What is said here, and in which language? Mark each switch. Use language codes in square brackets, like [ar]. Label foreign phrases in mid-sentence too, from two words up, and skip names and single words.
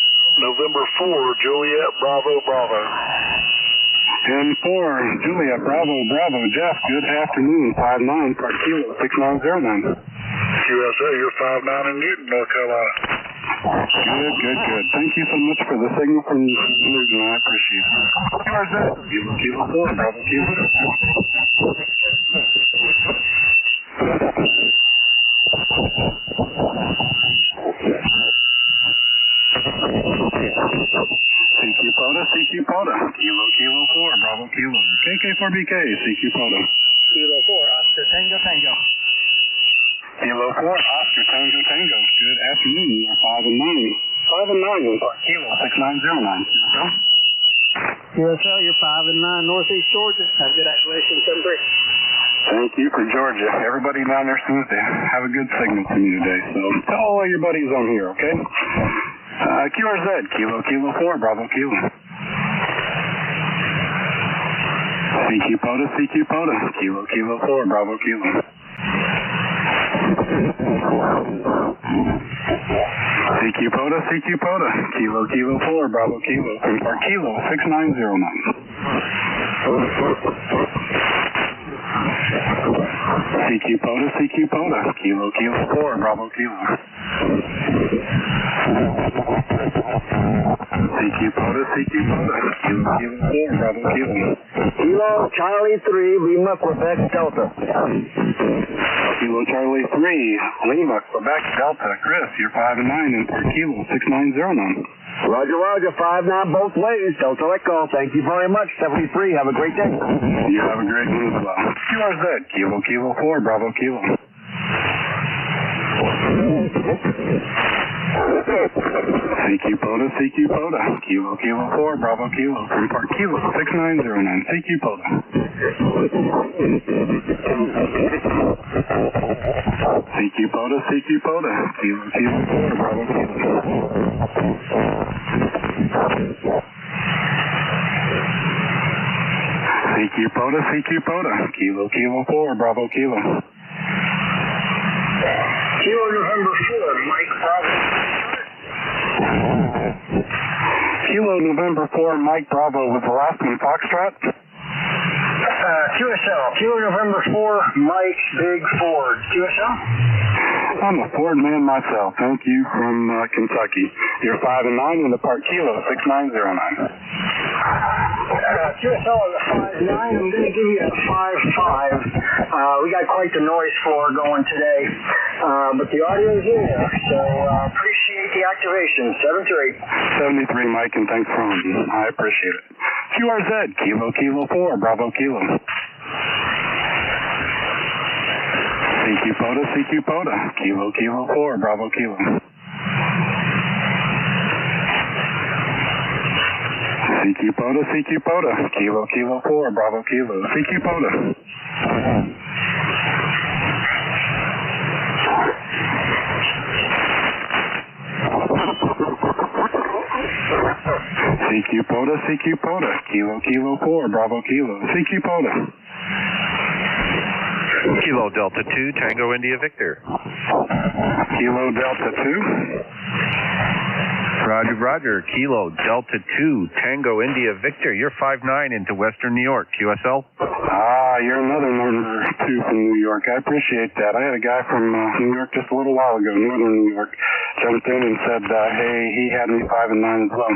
[en] November 4, Juliet, Bravo. And 4, Juliet, Bravo, Jeff, good afternoon, 59, Park Kilo, 6909. QSA, you're 59 in Newton, North Carolina. Good. Thank you so much for the signal from Newton. I appreciate it. QRZ, Kilo 4, Bravo Kilo. CQ POTA, Kilo 4, Bravo Kilo. KK4BK, CQ POTA. Kilo 4, Oscar Tango Tango. Kilo 4, Oscar Tango Tango. Good afternoon, you are 5 and 9. 5 and 9 in Park Kilo, 6909. QSL, you're 5 and 9, Northeast Georgia. Have a good activation, 73. Thank you for Georgia. Everybody down there seems to have a good signal from you today, so tell all your buddies on here, okay? QRZ, Kilo 4, Bravo Kilo. CQ POTA, Kilo 4, Bravo Kilo. CQ POTA, Kilo 4, Bravo Kilo. From Park Kilo, 6909. CQ POTA, Kilo 4, Bravo Kilo. CQ POTA, Kilo 4, Bravo Kilo. Kilo Charlie 3, Lima, Quebec, Delta. Kilo Charlie 3, Lima, Quebec, Delta. Chris, you're 5 and 9 in Park Kilo, 6909. Roger, 5-9 both ways. Delta Echo, thank you very much. 73, have a great day. You have a great one as well. QRZ, Kilo 4, Bravo Kilo. CQ POTA, Kilo 4, Bravo Kilo. From Park Kilo, 6909. CQ POTA. CQ POTA, Kilo 4, Bravo Kilo. CQ POTA, Kilo 4, Bravo Kilo. Kilo November 4, Mike Bravo. Kilo November 4, Mike Bravo was the last one. Foxtrot? QSL, Kilo November 4, Mike Big Ford. QSL? I'm a Ford man myself. Thank you from Kentucky. You're 5 and 9 in the Park Kilo, 6909. QSL is a 5-9. I'm going to give you a 5-5. We got quite the noise floor going today, but the audio is in there, so appreciate the activation. 73, Mike, and thanks for on. I appreciate it. QRZ, Kilo 4, Bravo Kilo. CQ POTA, Kilo 4, Bravo Kilo. CQ POTA, Kilo 4, Bravo Kilo. CQ POTA. CQ POTA, Kilo 4, Bravo Kilo. CQ POTA. Kilo Delta 2, Tango India Victor. Kilo Delta 2. Roger. Kilo Delta 2, Tango India Victor. You're 5-9 into Western New York. QSL? You're another number 2 from New York. I appreciate that. I had a guy from New York just a little while ago, Northern New York, jumped in and said, hey, he had me 5 and 9 as well.